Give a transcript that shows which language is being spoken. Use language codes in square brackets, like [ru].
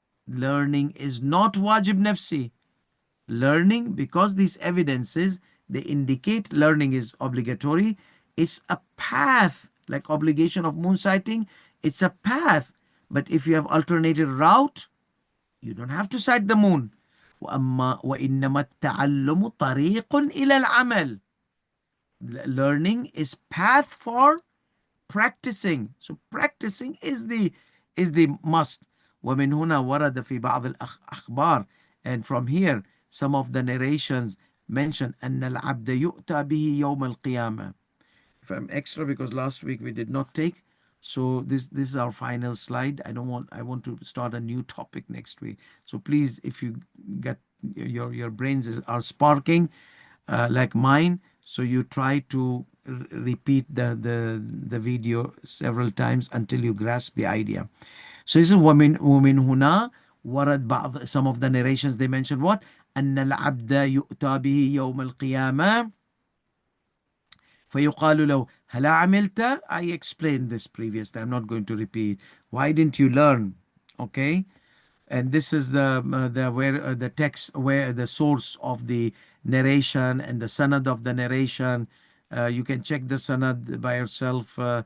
[en] learning is not wajib nafsi. Learning, because these evidences, they indicate learning is obligatory. It's a path, like obligation of moon sighting. It's a path. But if you have alternative route, you don't have to sight the moon. [ar] وإنما التعلم طريق إلى العمل. [en] Learning is path for practicing. So practicing is the must. [ar] ومن هنا ورد في بعض الأخبار, [en] and from here some of the narrations mention [ar] أن العبد يؤتى به يوم القيامة. [en] If I'm extra because last week we did not take, so this is our final slide. I want to start a new topic next week. So please, if you get your brains are sparking like mine, so you try to repeat the video several times until you grasp the idea. So this is [ar] ومن هنا ورد بعض, [en] some of the narrations they mention what [ar] أن العبد يؤتى به يوم القيامة فيقال له هلا عملت. [en] I explained this previously. I'm not going to repeat. Why didn't you learn? Okay. And this is the where the text, where the source of the narration and the sanad of the narration. You can check the sanad by yourself.